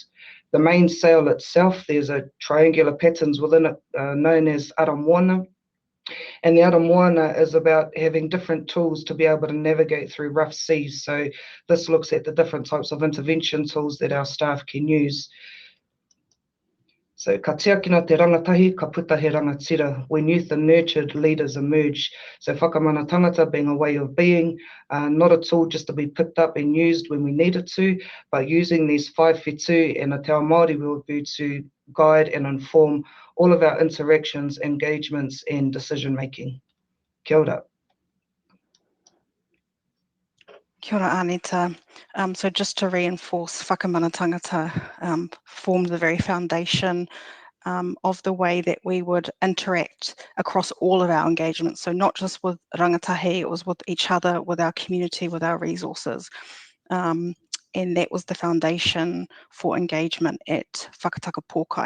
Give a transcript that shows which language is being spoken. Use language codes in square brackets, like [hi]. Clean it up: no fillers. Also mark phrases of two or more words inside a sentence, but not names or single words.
[en] The main sail itself, there's a triangular patterns within it known as aramoana. And the aramoana is about having different tools to be able to navigate through rough seas. So this looks at the different types of intervention tools that our staff can use. [mi] So ka tiakina te rangatahi, ka puta he rangatira. [en] When youth are nurtured, leaders emerge. So [mi] whakamana tangata [en] being a way of being, not a tool just to be picked up and used when we need it to, but using these 5 whetū and a [mi] te ao Māori [en] worldview to guide and inform all of our interactions, engagements and decision making. [mi] Kia ora. Kia ora Aneta. [en] So just to reinforce, [mi] whakamana tangata [en] formed the very foundation of the way that we would interact across all of our engagements. So not just with rangatahi, it was with each other, with our community, with our resources. And that was the foundation for engagement at Whakatakapokai.